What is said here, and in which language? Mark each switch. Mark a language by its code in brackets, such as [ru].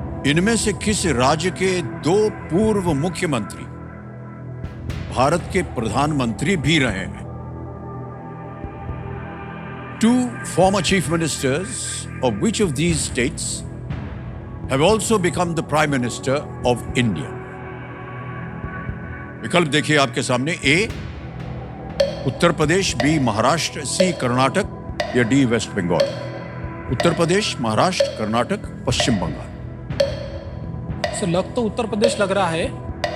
[hi] इनमें से किस राज्य के 2 पूर्व मुख्यमंत्री भारत के प्रधानमंत्री भी रहे हैं? [en] Two former chief ministers of which of these states have also become the Prime Minister of India? [hi] विकल्प देखिए आपके सामने। ए उत्तर प्रदेश, बी महाराष्ट्र, सी कर्नाटक या डी वेस्ट बंगाल। उत्तर प्रदेश, महाराष्ट्र, कर्नाटक, पश्चिम बंगाल। सर लग तो उत्तर प्रदेश लग रहा है।